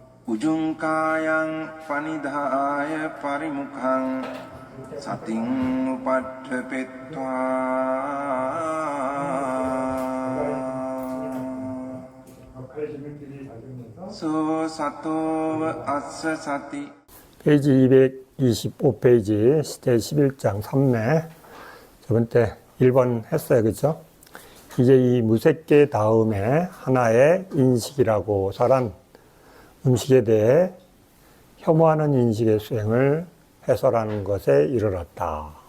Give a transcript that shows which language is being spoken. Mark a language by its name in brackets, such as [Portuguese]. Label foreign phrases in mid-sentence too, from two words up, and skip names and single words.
[Pali] උජුංකායං පනිදාය පරිමුඛං සතින් උපට්ඨපෙත්වා 소 사토ව අස්ස සති. [Korean] 페이지 225페이지 제11장 3매 저번 때 1번 했어요. 그렇죠? 이제 이 무색계 다음에 하나의 인식이라고 설한 음식에 대해 혐오하는 인식의 수행을 해설하는 것에 이르렀다.